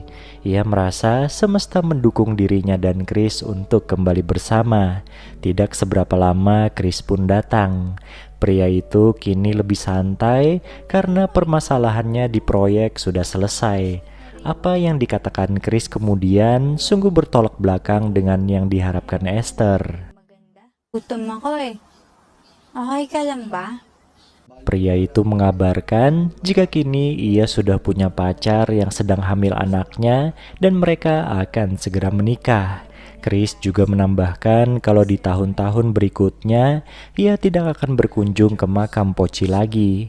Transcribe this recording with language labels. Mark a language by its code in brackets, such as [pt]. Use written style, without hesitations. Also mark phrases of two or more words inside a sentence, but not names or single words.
[id] Ia merasa semesta mendukung dirinya dan Chris untuk kembali bersama. Tidak seberapa lama, Chris pun datang. Pria itu kini lebih santai karena permasalahannya di proyek sudah selesai. Apa yang dikatakan Chris kemudian sungguh bertolak belakang dengan yang diharapkan Esther. [tl] Gutom ako eh. Okay ka lang ba? [id] Pria itu mengabarkan jika kini ia sudah punya pacar yang sedang hamil anaknya dan mereka akan segera menikah. Chris juga menambahkan kalau di tahun-tahun berikutnya ia tidak akan berkunjung ke makam Poci lagi.